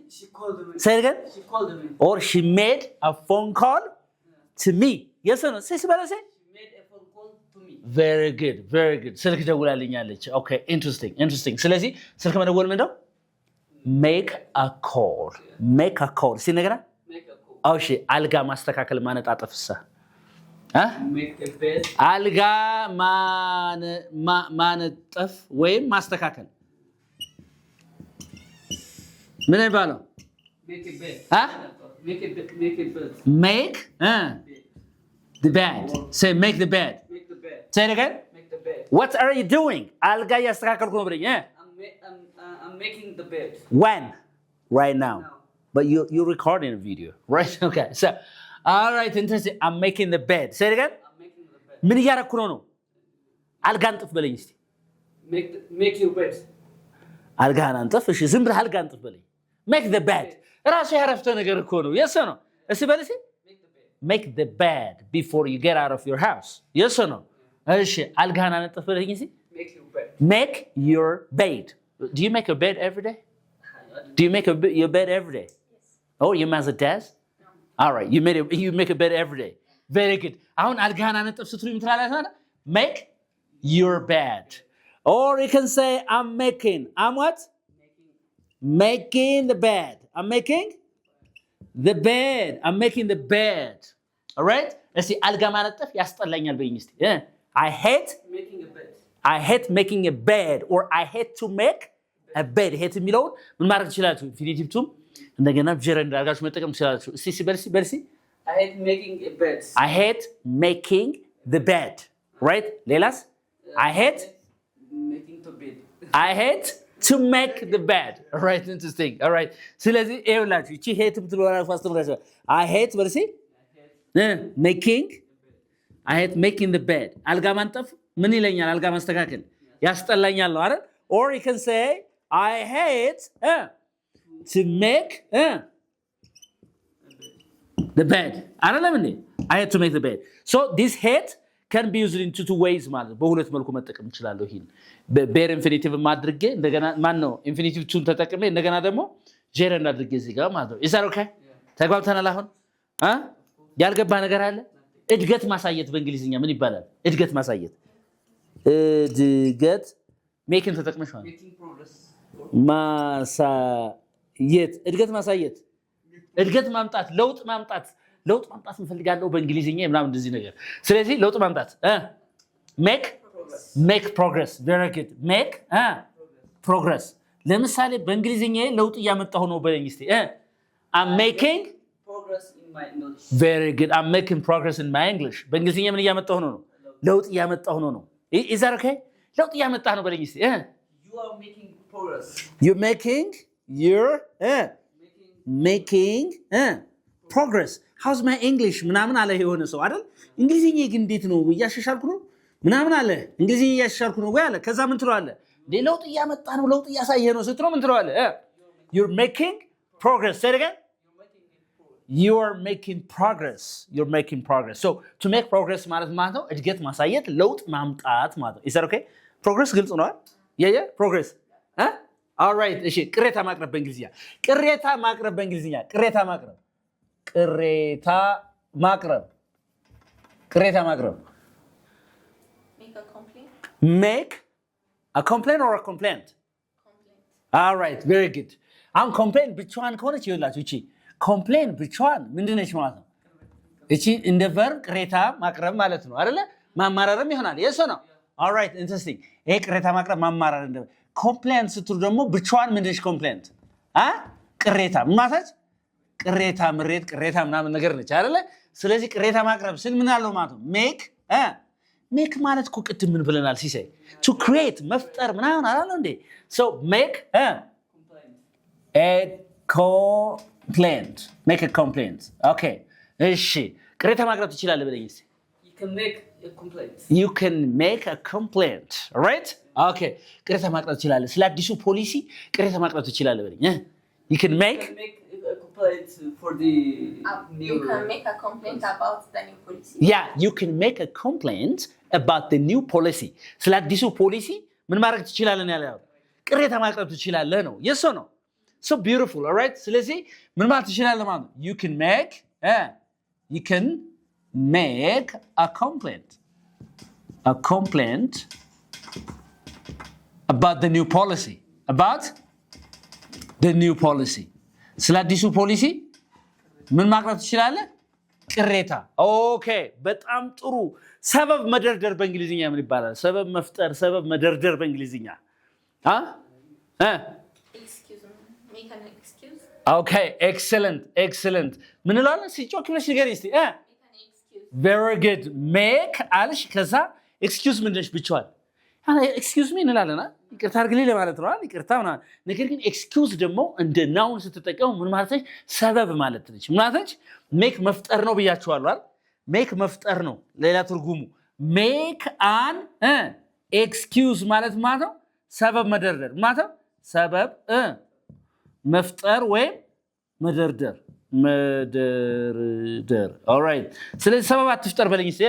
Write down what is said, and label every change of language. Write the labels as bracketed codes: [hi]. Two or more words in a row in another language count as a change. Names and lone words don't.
[en] she called me say it again she called me or she made a phone call to me yes or no say [am] በል እስቲ [en] she made a phone call to me very good [am] ስልክ ደውላልኛለች [en] okay interesting [am] ስለዚህ ስልክ መደወል ምንድነው [en] make a call [am] ሲነገራ [en] make a call [am] እሺ አልጋ ማስተካከል ማነጣጠፍሳ [en] make a bed [am] አልጋ ማነጠፍ ወይም ማስተካከል ምን ይባላል [en] make a bed make the bed say make the bed say it again make the bed what are you doing [am] አልጋ ያስተካከልኩ ነው ብለኝ [en] I'm making the bed when right now but you're recording a video right okay so all right interesting I'm making the bed say it again I'm making the bed [am] ምን ያረኩ ነው አልጋ አንጥፍ በለኝ እስቲ [en] make your bed [am] አልጋን አንጥፍ እሺ ዝም ብለህ አልጋ አንጥፍ በለኝ [en] make the bed [am] ራሱ ያረፍተ ነገር እኮ ነው [en] yes or no [am] እሺ በለኝ [en] make the bed before you get out of your house yes or no [am] እሺ አልጋን አንጥፍ በለኝ እስቲ [en] make your bed do you make a bed every day do you make your bed every day yes oh your mother does no. all right you make a bed every day very good [am] አሁን አልጋን አንጥፍ ስትሉ ምትላላችሁ [en] make your bed or you can say I'm what making the bed I'm making the bed all right [am] እስቲ አልጋ ማነጠፍ ያስጠላኛል በይኝ እስቲ [en] I hate making a bed or I hate to make a bed [am] hate የሚለውን ምን ማድረግ ይችላልኩ ኢንፊኒቲቭ ቱም እንደገና ጀረንድ አድርጋችሁ መጠቀም ይችላልኩ እስቲ በልሲ [en] I hate making a bed I hate making the bed right ሌላስ I hate making the bed I hate to make the bed all right interesting all right [am] ስለዚህ ኤውላችሁ እቺ [en] hate [am] ብትሏራ ፋስት ብለሽ [en] I hate በልሲ I hate making the bed [am] አልጋ ማንጠፍ ምን ይለኛል አልጋ ማስተካከል ያስጠላኛል ነው አይደል [en] or you can say I hate to make the bed [am] አይደለም እንዴ [en] I hate to make the bed so this hate can be used in two ways [am] ማለት በሁለት መልኩ መጠቀም እንችላለን ይሄን [en] bare infinitive [am] ማድረግ እንደገና ማን ነው infinitive ቱን ተጠቅሜ እንደገና ደግሞ gerund አድርጌ እዚህ ጋር ማለት ነው [en] is that okay [am] ተግባብተናል አሁን ያልገባ ነገር አለ እድገት ማሳየት በእንግሊዝኛ ምን ይባላል እድገት ማሳየት እድገት making ተጠቅመሻል [en] making progress [am] ማሳየት እድገት ማሳየት እድገት ማምጣት ለውጥ ማምጣት እንፈልጋለሁ በእንግሊዝኛ ምናምን እንደዚህ ነገር ስለዚህ ለውጥ ማምጣት [en] make progress very good make progress [am] ለምሳሌ በእንግሊዝኛ ለውጥ ያመጣው ነው በለኝ እስቲ [en] I'm making progress in my English very good I'm making progress in my English [am] በእንግሊዝኛ ምን ያመጣው ነው ለውጥ ያመጣው ነው [en] is that okay [am] ለውጥ ያመጣ ነው በለኝ እስቲ [en] you are making progress you're making progress how's my English [am] ምናምን አለ የሆነ ሰው አይደል እንግሊዝኛ ግን እንዴት ነው ያሻሻልኩ ነው ምናምን አለ እንግሊዝኛ ያሻሻልኩ ነው ወይ አለ ከዛ ምን ትለዋለህ ለውጥ ያመጣ ነው ለውጥ ያሳየ ነው ስትለው ምን ትለዋለህ [en] you're making progress say it again you are making progress. You're making progress. So to make progress [am] ማለት ነው እድገት ማሳየት ለውጥ ማምጣት ማለት ነው. [en] Is that okay? [am] Progress ግልጽ ነው? [en] Yeah, progress. All right. [am] እሺ ቅሬታ ማቅረብ በእንግሊዝኛ ቅሬታ ማቅረብ [en] Make a complaint or a complaint? All right, very good. [am] አሁን complaint ብቻዋን ከሆነች ይኸውላችሁ እቺ complaint ብቻዋን ምንድነች ማለት ነው? እቺ እንደ verb ቅሬታ ማቅረብ ማለት ነው አይደለ? ማማረርም ይሆናል። [en] yes or no? All right, interesting. [am] ይሄ ቅሬታ ማቅረብ ማማረር እንደ complaint ስትሉ ደግሞ ብቻዋን ምንድነች complaint? ቅሬታ ማለት ቅሬታ ምሬት ቅሬታ ምናምን ነገር ነች አይደለ? ስለዚህ ቅሬታ ማቅረብ ስል ምን አለው ማለት ነው? make ማለት እኮ ቅድም ምን ብለናል ሲሳይ? [en] to create [am] መፍጠር ምናምን አላለ እንዴ? [en] so make make a complaint. [am] okay እሺ ቅሬታ ማቅረብ ትችላለህ ብለኝ እስቲ [en] You can make you can make a complaint. a complaint. All right? [am] okay ቅሬታ ማቅረብ ትችላለህ ስለ አዲሱ ፖሊሲ ቅሬታ ማቅረብ ትችላለህ ብለኝ [en] you can make a complaint for the new... You can make a complaint about the new policy. yeah you can make a complaint about the new policy [am] ስለ አዲሱ ፖሊሲ ምን ማድረግ ትችላለህ ነው ያለው ቅሬታ ማቅረብ ትችላለህ ነው [en] yes or no so beautiful. all right [am] ስለዚህ ምን ማለት ትችላለህ ማለት ነው [en] you can make a complaint about the new policy [am] ስለ አዲሱ ፖሊሲ ምን ማቅረብ ትችላለህ ቅሬታ ኦኬ በጣም ጥሩ ሰበብ መደርደር በእንግሊዝኛ ምን ይባላል ሰበብ መፍጠር ሰበብ መደርደር በእንግሊዝኛ [en] Excuse me. Make an excuse. [am] okay excellent ምን ይላል ሲጮክ ብለሽ ንገሪኝ እስቲ [en] Make an excuse. very good make [am] አልሽ ከዛ excuse ምን ነሽ ብቻዋል [en] excuse me [am] እንላለና ይቅርታ አድርግልኝ ለማለት ነው አይደል ይቅርታ ምናምን ነገር ግን excuse ደግሞ እንደ ናውን ስትጠቀሙ ምን ማለት ነው ሰበብ ማለት ነች ምን ማለት ነች make መፍጠር ነው ብያችኋለሁ አይደል make መፍጠር ነው ሌላ ትርጉሙ [en] make an excuse [am] ማለት ነው ሰበብ መደርደር ማለት ነው ሰበብ መፍጠር ወይም መደርደር [en] all right [am] ስለዚህ ሰበብ አትፍጠር በለኝ እስቲ